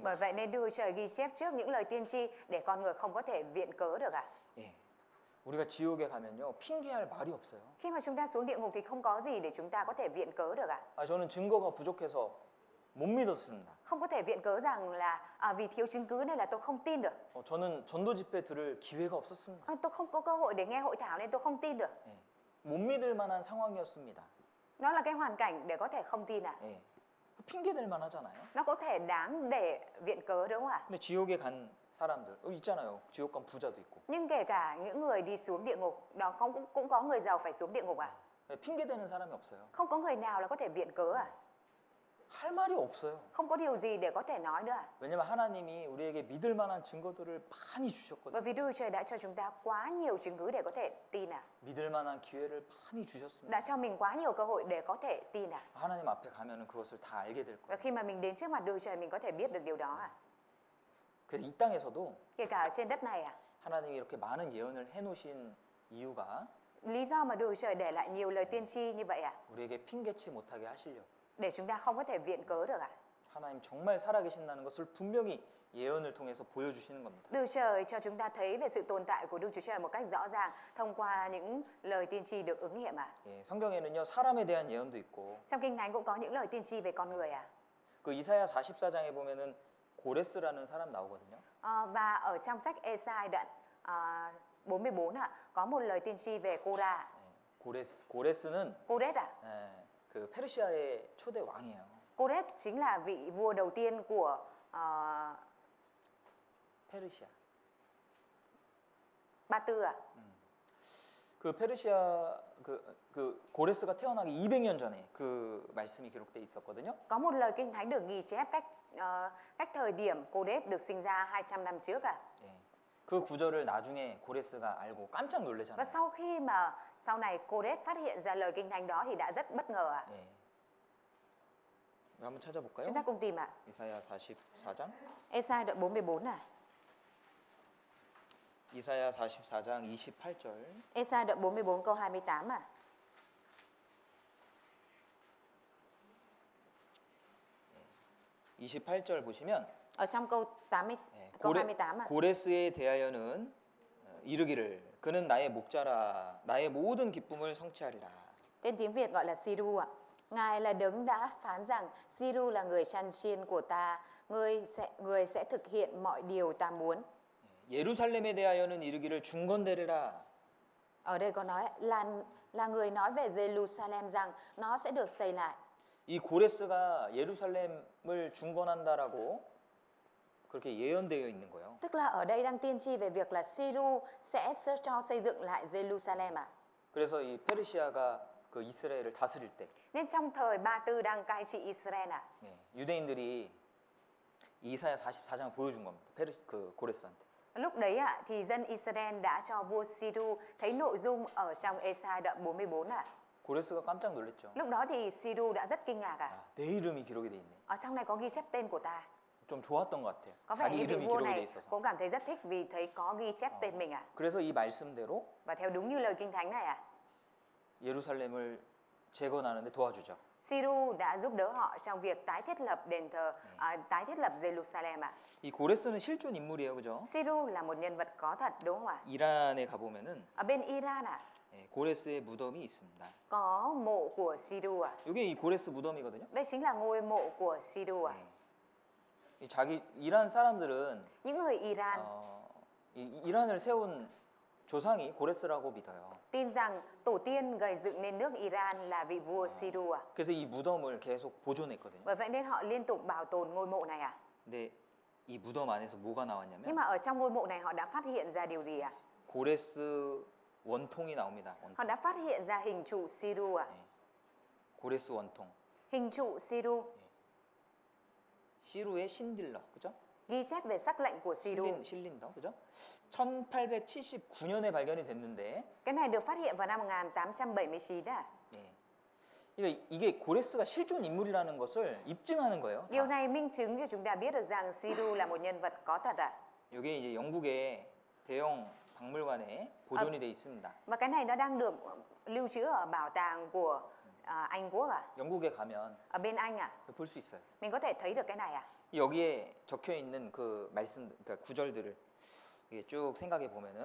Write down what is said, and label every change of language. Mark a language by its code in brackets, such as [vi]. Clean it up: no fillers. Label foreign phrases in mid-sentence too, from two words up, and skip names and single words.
[vi] Bởi [ko] 거예요. [vi] vậy nên Đức Trời ghi chép trước những lời tiên tri để con người không có thể viện cớ được à? [ko] 예. 우리가 지옥에 가면요 핑계할 말이 없어요. [vi] Khi mà chúng ta xuống địa ngục thì không có gì để chúng ta có thể viện cớ được à? [ko] 저는 증거가 부족해서 못 믿었습니다. [vi] Không có thể viện cớ rằng là vì thiếu chứng cứ nên là tôi không tin được. [ko] 저는 전도 집회 들을 기회가 없었습니다. [vi] Tôi không có cơ hội để nghe hội thảo nên tôi không tin được. [ko] 못 믿을 만한 상황이었습니다. [vi] Nó là cái hoàn cảnh để có thể không tin à? [ko] 예. 그 핑계 댈 만하잖아요. [vi] Nó có thể đáng để viện cớ đúng không ạ? [ko] 근데 지옥에 간 사람들 있잖아요. 지옥 간 부자도 있고. [vi] Nhưng kể cả những người đi xuống địa ngục, đó cũng có người giàu phải xuống địa ngục à? [ko] 핑계 대는 사람이 없어요. [vi] Không có người nào là có thể viện cớ à? [ko] 할 말이 없어요. [vi] Không có điều gì để có thể nói nữa à? [ko] 왜냐면 하나님이 우리에게 믿을 만한 증거들을 많이 [vi] Bởi [ko] 주셨거든요. [vi] vì Đức Chúa Trời đã cho chúng ta quá nhiều chứng cứ để có thể tin à? [ko] 믿을 만한 기회를 많이 주셨습니다. [vi] Đã cho mình quá nhiều cơ hội để có thể tin à? [ko] 하나님 앞에 가면은 그것을 다 알게 될 [vi] Và [ko] 거예요. [vi] khi mà mình đến trước mặt Đức Chúa Trời mình có thể biết được điều đó à? [ko] 그래서 이 땅에서도 [vi] Kể cả ở trên đất này à? [ko] 하나님이 이렇게 많은 예언을 해놓으신 이유가 [vi] Lý do mà Đức Chúa Trời để lại nhiều lời tiên tri như vậy à? [ko] 우리에게 핑계치 못하게 하시려고. [vi] Để chúng ta không có thể viện cớ được à? [ko] 하나님 정말 살아계신다는 것을 분명히 예언을 통해서 보여주시는 겁니다. [vi] Đức Chúa Trời cho chúng ta thấy về sự tồn tại của Đức Chúa Trời một cách rõ ràng thông qua những lời tiên tri được ứng nghiệm à? [ko] 예, 성경에는요 사람에 대한 예언도 있고 [vi] Trong Kinh Thánh cũng có những lời tiên tri về con người à? [ko] 그 이사야 44장에 보면은 고레스라는 사람 나오거든요. [vi] Và ở trong sách Ê-sai đoạn 44 có một lời tiên tri về Cô-ra. [ko] 예, 고레스는 [vi] Cô-rét à? [ko] 예, 그 페르시아의 초대 왕이에요. [vi] Cô-rét chính là vị vua đầu tiên của [ko] 페르시아. [vi] Ba Tư à? [ko] 그 페르시아 그 고레스가 태어나기 200년 전에 그 말씀이 기록돼 있었거든요. [vi] Có một lời Kinh Thánh được ghi chép cách thời điểm Cô-rét được sinh ra 200 năm trước à? [ko] 예, 그 구절을 나중에 고레스가 알고 깜짝 [vi] Và [ko] 놀라잖아요. [vi] sau khi mà sau này Cô-rét phát hiện ra lời Kinh Thánh đó thì đã rất bất ngờ à? [ko] 예. 한번 찾아볼까요? [vi] Chúng ta cùng tìm ạ. [ko] 이사야 44장. [vi] Ê-sai đoạn 44 à? [ko] 이사야 44장 28절. [vi] Ê-sai đoạn 44 câu 28 à? [ko] 예. 28절 보시면 [vi] Ở trong câu 80 [ko] 예, [vi] câu 28 à? [ko] 고레스에 대하여는 이르기를 그는 나의 목자라 나의 모든 기쁨을 성취하리라. [vi] Tên tiếng Việt gọi là Siru ạ. Ngài là đấng đã phán rằng Siru là người chăn chiên của ta, người sẽ thực hiện mọi điều ta muốn. [ko] 예루살렘에 대하여는 이르기를 중건되리라. [vi] Ở đây có nói là người nói về Jerusalem rằng nó sẽ được xây lại. [ko] 이 고레스가 예루살렘을 중건한다라고 그렇게 예언되어 있는 거예요. [vi] Tức là ở đây đang tiên tri về việc là Siru sẽ cho xây dựng lại Jerusalem ạ. [ko] 그래서 이 페르시아가 그 이스라엘을 다스릴 때 [vi] Nên trong thời Ba Tư đang cai trị Israel ạ. [ko] 예, 유대인들이 이사야 44장을 보여준 겁니다. 그 고레스한테. [vi] Lúc đấy ạ thì dân Israel đã cho vua Siru thấy nội dung ở trong Ê-sai đoạn 44 ạ. [ko] 고레스가 깜짝 놀랐죠. [vi] Lúc đó thì Siru đã rất kinh ngạc ạ. [ko] 아, 내 이름이 기록이 돼 있네. [vi] Ở trong này có ghi chép tên của ta. [ko] 좀 좋았던 것 같아요. [vi] Có vẻ [ko] 자기 [vi] như vị [ko] 이름이 [vi] vua [ko] 기록이 돼 [vi] này [ko] 있어서. [vi] cũng cảm thấy rất thích vì thấy có ghi chép tên mình ạ. [ko] 그래서 이 말씀대로 [vi] Và theo đúng như lời Kinh Thánh này ạ, [ko] 예루살렘을 재건하는데 도와주죠. [vi] Siru đã giúp đỡ họ trong việc tái thiết lập đền thờ, tái thiết lập Jerusalem ạ. [ko] 이 고레스는 실존 인물이에요, 그죠? [vi] Siru là một nhân vật có thật đúng không ạ? [ko] 이란에 가보면은 [vi] Ở bên Iran ạ, [ko] 예, 고레스의 무덤이 있습니다. [vi] có mộ của Siru ạ. [ko] 이게 이 고레스 무덤이거든요. [vi] Đây chính là ngôi mộ của Siru ạ. [ko] 예. 이 자기 이란 사람들은 [vi] Những người Iran [ko] 이란을 세운 조상이 고레스라고 믿어요. [vi] tin rằng tổ tiên gây dựng nên nước Iran là vị vua Siru ạ. [ko] 그래서 이 무덤을 계속 보존했거든요. [vi] Bởi vậy nên họ liên tục bảo tồn ngôi mộ này ạ. [ko] 근데 이 무덤 안에서 뭐가 [vi] Nhưng [ko] 나왔냐면 [vi] mà ở trong ngôi mộ này họ đã phát hiện ra điều gì ạ? [ko] 고레스 원통이 나옵니다. [vi] Họ [ko] 원통. [vi] đã phát hiện ra hình trụ Siru ạ. [ko] 예. 고레스 원통. [vi] Hình trụ Siru [ko] 시루의 신딜러, 그죠? [vi] ghi chép về sắc lệnh của Siru. [ko] 실린더, 그죠? 1879년에 발견이 됐는데, [vi] Cái này được phát hiện vào năm 1879 ạ. [ko] 예. 그러니까 이게 고레스가 실존 인물이라는 것을 입증하는 거예요. [vi] Điều [ko] 다. [vi] này minh chứng cho chúng ta biết được rằng Siru là một nhân vật có thật ạ. [ko] 이게 이제 영국의 대형 박물관에 보존이 돼 있습니다. [vi] Và cái này nó đang được lưu trữ ở bảo tàng của Anh Quốc ạ. [ko] 영국에 가면 [vi] Ở bên Anh ạ. [ko] 볼 수 있어요. [vi] Mình có thể thấy được cái này ạ. [ko] 여기에 적혀 있는 그 말씀, 그러니까 구절들을 이게 쭉 생각해 보면은